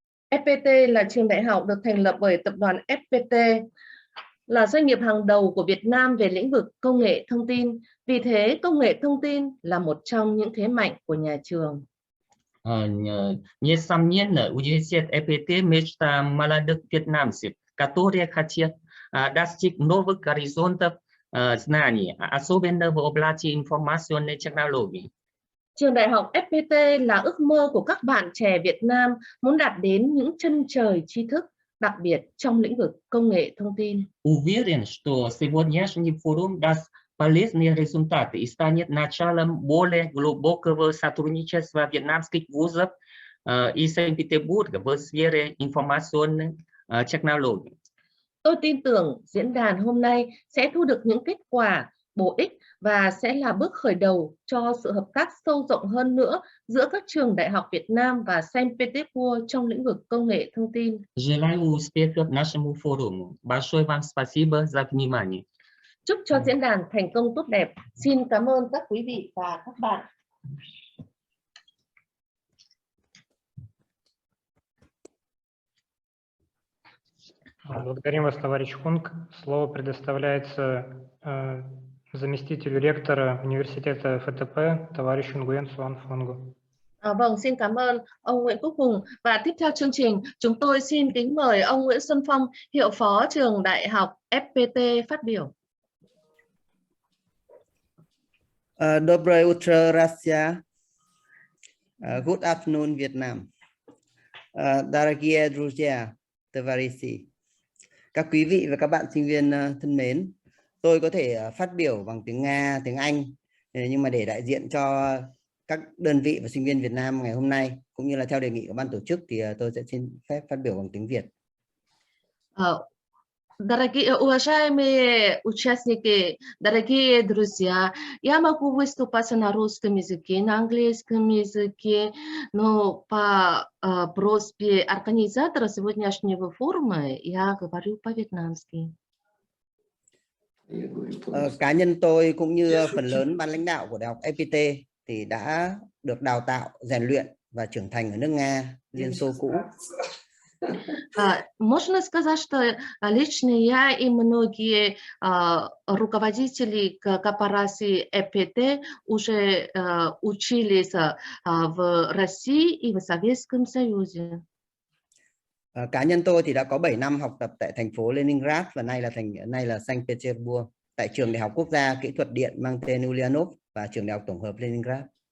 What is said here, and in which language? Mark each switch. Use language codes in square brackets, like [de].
[vi] FPT là trường đại học được thành lập bởi tập đoàn FPT, là doanh nghiệp hàng đầu của Việt Nam về lĩnh vực công nghệ thông tin. Vì thế, công nghệ thông tin là một trong những thế mạnh của nhà trường. [ru] Несомненно, университет FPT мечта молодых вьетнамцев, которые хотят достичь новых горизонтов знаний, особенно в области информационной технологии. [vi] Trường đại học FPT là ước mơ của các bạn trẻ Việt Nam muốn đạt đến những chân trời tri thức, đặc biệt trong lĩnh vực công nghệ thông tin. [ru] Уверен, что сегодняшний форум даст полезные результаты и станет началом более глубокого сотрудничества вьетнамских вузов и Санкт-Петербурга в сфере информационных технологий. [vi] Tôi tin tưởng diễn đàn hôm nay sẽ thu được những kết quả bổ ích và sẽ là bước khởi đầu cho sự hợp tác sâu rộng hơn nữa giữa các trường đại học Việt Nam và Sankt Petersburg trong lĩnh vực công nghệ thông tin. [ru] Желаю успехов нашему форуму. Большое вам спасибо за внимание. [vi] Chúc cho diễn đàn thành công tốt đẹp. Xin cảm ơn các quý vị và các bạn. [ru] Благодарим вас, товарищ Хунг. Слово предоставляется заместителю ректора университета ФТП, товарищу Nguyen Xuan Phong. [vi] Vâng, xin cảm ơn ông Nguyễn Quốc Hùng. Và tiếp theo chương trình, chúng tôi xin kính mời ông Nguyễn Xuân Phong, hiệu phó trường đại học FPT phát biểu. [ru] Доброе утро, Россия. [en] Good afternoon, Vietnam. [ru] Дорогие друзья, товарищи. [vi] Các quý vị và các bạn sinh viên thân mến, tôi có thể phát biểu bằng tiếng Nga, tiếng Anh, nhưng mà để đại diện cho các đơn vị và sinh viên Việt Nam ngày hôm nay, cũng như là theo đề nghị của ban tổ chức, thì tôi sẽ xin phép phát biểu bằng tiếng Việt. [ru] Дорогие уважаемые участники, дорогие друзья, я могу выступать на русском языке, на английском языке, но по просьбе организатора сегодняшнего форума я говорю по-вьетнамски. [vi] Cá nhân tôi cũng như phần lớn ban lãnh đạo của Đại học FPT thì đã được đào tạo, rèn luyện và trưởng thành ở nước Nga, Liên Xô cũ. [ru] Можно сказать, что лично я и многие руководители корпорации FPT уже учились в России и в Советском Союзе. [vi] Cá nhân tôi thì đã có 7 năm học tập tại thành phố Leningrad và nay là Sankt Petersburg, tại trường Đại học Quốc gia Kỹ thuật Điện mang tên Ulyanov và trường Đại học Tổng hợp Leningrad.